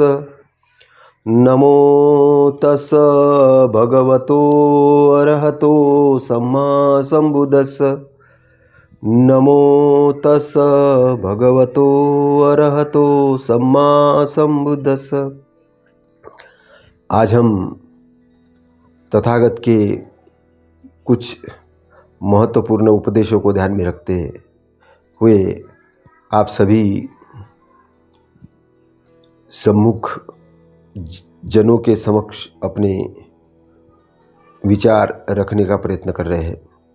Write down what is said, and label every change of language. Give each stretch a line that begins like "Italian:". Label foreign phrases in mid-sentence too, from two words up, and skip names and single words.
Pali: नमो तस् भगवतो अरहतो सम्मा सम्बुद्धस्स। नमो तस् भगवतो अरहतो सम्मा सम्बुद्धस्स।
Hindi: आज हम तथागत के कुछ महत्वपूर्ण उपदेशों को ध्यान में रखते हुए आप सभी सम्मुख जनों के समक्ष अपने विचार रखने का प्रयत्न कर रहे हैं।